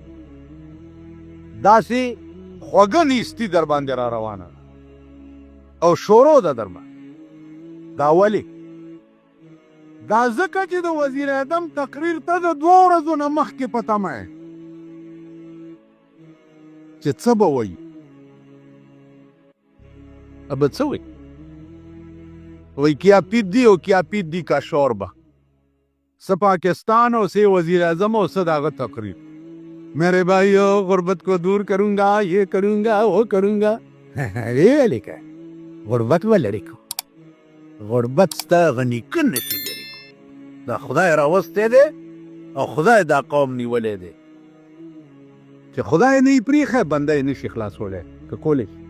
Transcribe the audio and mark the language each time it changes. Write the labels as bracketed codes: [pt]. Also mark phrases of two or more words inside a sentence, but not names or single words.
[ps] داسې خوږه نیستي در باندې را روانه ده او شروع ده در باندې دا ولې دا ځکه چې د وزیر اعظم تقریر ته د 2 ورځو نه مخکې په تمه یې چې څه به وایي به څه وایي وایي [ur] کیا پیدی [ps] او [ur] کیا پیدی کا شوربه [ps] څه پاکستان او څه وزیر اعظم او څه د هغه تقریر [ur] میرے بھائیو غربت کو دور کروں گا یہ کروں گا وہ کروں گا [ps] ویلې که غربت به لرې کو غربت ستا غني کن نشي لرې کو دا خدای راوستی دی او خدای دا قوم نیولی دی چې خدای نه یې پرېښی بنده یې نشي خلاصولی که کولی